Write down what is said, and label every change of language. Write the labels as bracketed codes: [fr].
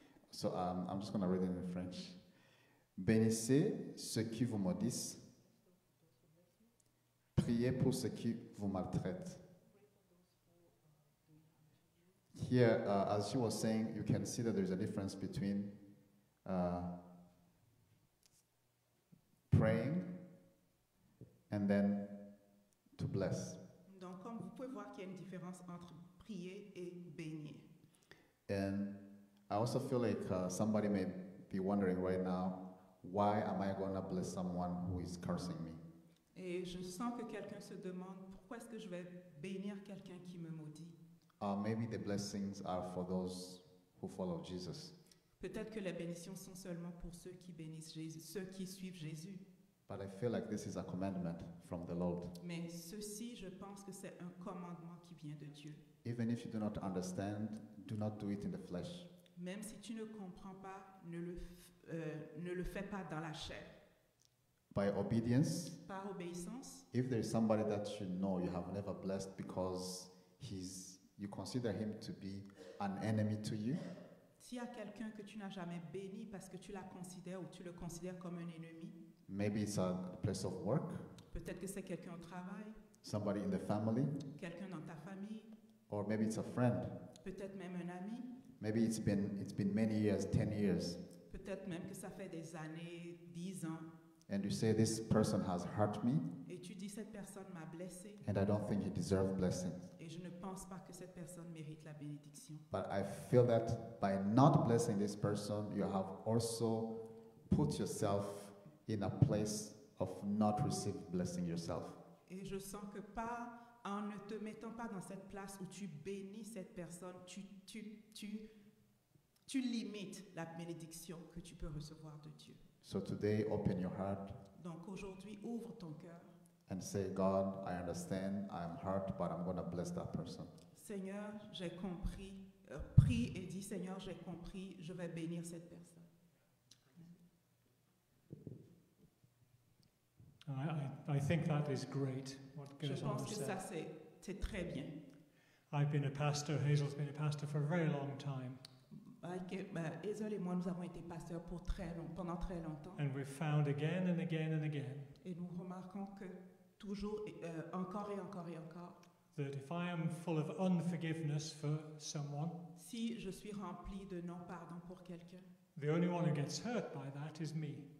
[en] So I'm just going to read it in French. [fr] Bénissez ceux qui vous maudissent. Priez pour ceux qui vous maltraitent. [en] Here, as she was saying, you can see that there's a difference between praying and then to bless. [fr] Donc, comme vous pouvez voir qu'il y a une différence entre prier et bénir. [en] And I also feel like somebody may be wondering right now, why am I going to bless someone who is cursing me? [fr] Et je sens que quelqu'un se demande pourquoi est-ce que je vais bénir quelqu'un qui me maudit. [en] Maybe the blessings are for those who follow Jesus. [fr] Peut-être que les bénédictions sont seulement pour ceux qui bénissent Jésus, ceux qui suivent Jésus. [en] But I feel like this is a commandment from the Lord. [fr] Mais ceci, je pense que c'est un commandement qui vient de Dieu. [en] Even if you do not understand, do not do it in the flesh. [fr] Même si tu ne comprends pas, ne le fais pas dans la chair. [en] By obedience, [fr] Par obéissance, [en] if there is somebody that you know you have never blessed because you consider him to be an enemy to you, [fr] s'il y a quelqu'un que tu n'as jamais béni parce que tu la considères ou tu le considères comme un ennemi, [en] maybe it's a place of work, [fr] peut-être que c'est quelqu'un au travail, [en] somebody in the family, [fr] quelqu'un dans ta famille, [en] or maybe it's a friend. [fr] peut-être même un ami, [en] Maybe it's been many years, 10 years, [fr] peut-être même que ça fait des années, 10 ans, [en] and you say this person has hurt me, [fr] et tu dis cette personne m'a blessé [en] and I don't think he deserves blessings. [fr] et je ne pense pas que cette personne mérite la bénédiction. [en] But I feel that by not blessing this person, you have also put yourself in a place of not receiving blessing yourself. [fr] Et je sens que en ne te mettant pas dans cette place où tu bénis cette personne, tu limites la bénédiction que tu peux recevoir de Dieu. [en] So today, open your heart [fr] Donc aujourd'hui, ouvre ton cœur. [en] and say, God, I understand, I'm hurt, but I'm going to bless that person. [fr] Seigneur, j'ai compris. Prie et dis, Seigneur, j'ai compris, je vais bénir cette personne. [en] I think that is great, what [fr] Je [en] goes on [fr] pense que [en] said. [fr] ça, c'est très bien. [en] I've been a pastor, Hazel's been a pastor for a very long time, [fr] Hazel et moi, nous avons été pasteurs pendant très longtemps. [en] and we've found again and again and again [fr] Et nous remarquons que toujours, encore et encore et encore, [en] that if I am full of unforgiveness for someone, [fr] si je suis rempli de non-pardon pour quelqu'un, [en] the only one who gets hurt by that is me.